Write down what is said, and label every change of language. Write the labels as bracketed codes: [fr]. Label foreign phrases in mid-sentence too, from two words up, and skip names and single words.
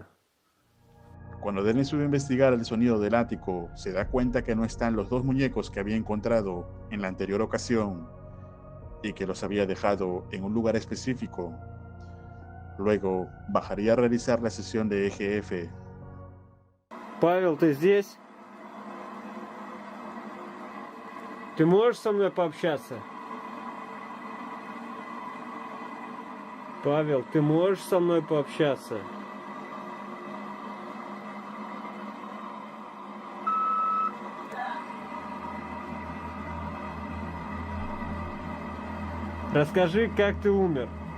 [es] Cuando Denis sube a investigar el sonido del ático, se da cuenta que no están los dos muñecos que había encontrado en la anterior ocasión y que los había dejado en un lugar específico. Luego bajaría a realizar la sesión de EGF. [ru] Павел, ты здесь? Ты можешь со мной пообщаться? Павел, ты можешь со мной пообщаться? Расскажи, как ты умер.